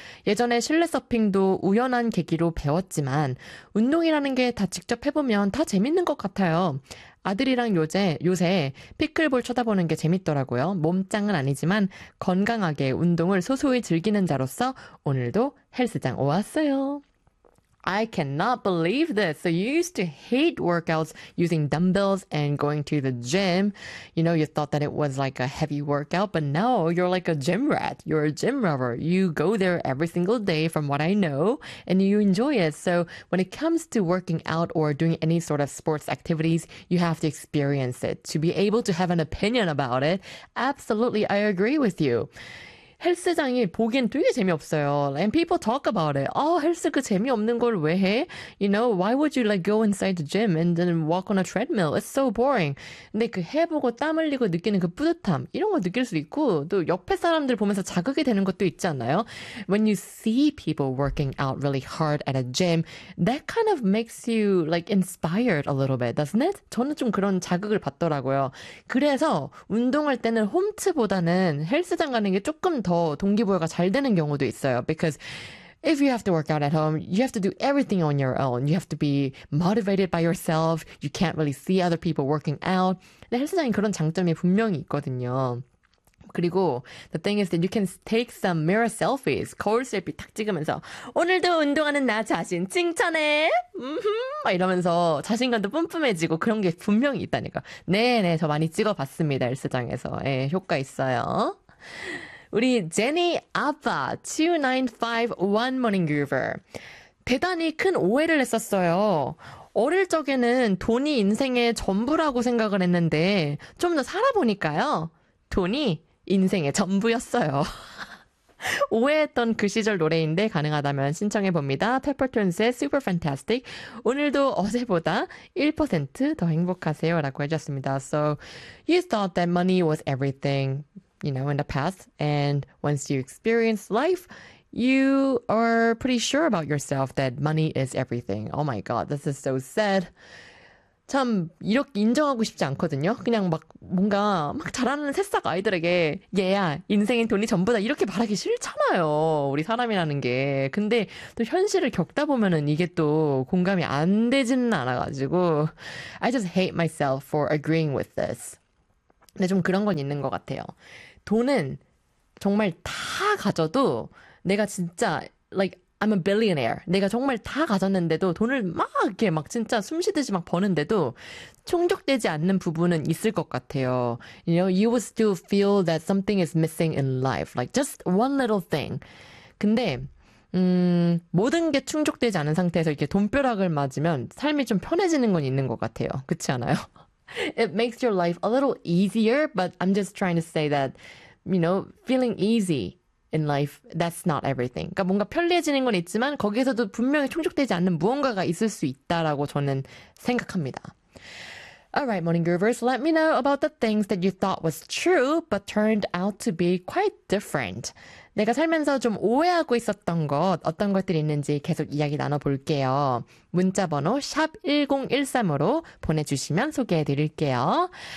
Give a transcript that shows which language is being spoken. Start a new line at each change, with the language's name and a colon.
Korean: 예전에 실내 서핑도 우연한 계기로 배웠지만 운동이라는 게 다 직접 해보면 다 재밌는 것 같아요. 아들이랑 요새 피클볼 쳐다보는 게 재밌더라고요. 몸짱은 아니지만 건강하게 운동을 소소히 즐기는 자로서 오늘도 헬스장 오왔어요.
English: I cannot believe this. So you used to hate workouts using dumbbells and going to the gym. You know, you thought that it was like a heavy workout, but now you're like a gym rat. You're a gym lover. You go there every single day from what I know, and you enjoy it. So when it comes to working out or doing any sort of sports activities, you have to experience it to be able to have an opinion about it. Absolutely, I agree with you.
Korean: 헬스장이 보기엔 되게 재미없어요.
English: And people talk about it.
Korean: Oh, 헬스 그 재미없는 걸 왜 해?
English: You know, why would you like go inside the gym and then walk on a treadmill? It's so boring.
Korean: 근데 그 해보고 땀 흘리고 느끼는 그 뿌듯함 이런 거 느낄 수 있고 또 옆에 사람들 보면서 자극이 되는 것도 있지 않나요?
English: When you see people working out really hard at a gym, that kind of makes you like inspired a little bit, doesn't it?
Korean: 저는 좀 그런 자극을 받더라고요. 그래서 운동할 때는 홈트보다는 헬스장 가는 게 조금 더 동기부여가 잘 되는 경우도 있어요.
English: Because if you have to work out at home, you have to do everything on your own. You have to be motivated by yourself. You can't really see other people working out.
Korean: 근데 헬스장이 그런 장점이 분명히 있거든요. 그리고
English: the thing is that you can take some mirror selfies.
Korean: 거울 셀피 탁 찍으면서 오늘도 운동하는 나 자신 칭찬해. 이러면서 자신감도 뿜뿜해지고 그런 게 분명히 있다니까. 네네, 저 많이 찍어봤습니다. 헬스장에서. 예, 효과 있어요. 우리 제니 아빠 2951 Morning Groover 대단히 큰 오해를 했었어요. 어릴 적에는 돈이 인생의 전부라고 생각을 했는데 좀 더 살아보니까요. 돈이 인생의 전부였어요. 오해했던 그 시절 노래인데 가능하다면 신청해봅니다. 페퍼톤스의 Super Fantastic 오늘도 어제보다 1% 더 행복하세요 라고 해줬습니다.
English: So you thought that money was everything. You know, in the past, and once you experience life, you are pretty sure about yourself that money is everything. Oh my God, this is so sad.
Korean: 참 이렇게 인정하고 싶지 않거든요. 그냥 막 뭔가 막 자라는 새싹 아이들에게 얘야 인생엔 돈이 전부다 이렇게 말하기 싫잖아요. 우리 사람이라는 게. 근데 또 현실을 겪다 보면은 이게 또 공감이 안 되지는 않아가지고
English: I just hate myself for agreeing with this.
Korean: 근데 좀 그런 건 있는 것 같아요. 돈은 정말 다 가져도 내가 진짜
English: like I'm a billionaire.
Korean: 내가 정말 다 가졌는데도 돈을 막 이렇게 막 진짜 숨 쉬듯이 막 버는데도 충족되지 않는 부분은 있을 것 같아요.
English: You know, you would still feel that something is missing in life. Like just one little thing.
Korean: 근데 모든 게 충족되지 않은 상태에서 이렇게 돈벼락을 맞으면 삶이 좀 편해지는 건 있는 것 같아요. 그렇지 않아요?
English: It makes your life a little easier, but I'm just trying to say that, you know, feeling easy in life, that's not everything.
Korean: 그러니까 뭔가 편리해지는 건 있지만 거기에서도 분명히 충족되지 않는 무언가가 있을 수 있다라고 저는 생각합니다.
English: All right, Morning Groovers, let me know about the things that you thought was true, but turned out to be quite different.
Korean: 내가 살면서 좀 오해하고 있었던 것, 어떤 것들이 있는지 계속 이야기 나눠볼게요. 문자번호 샵1013으로 보내주시면 소개해드릴게요.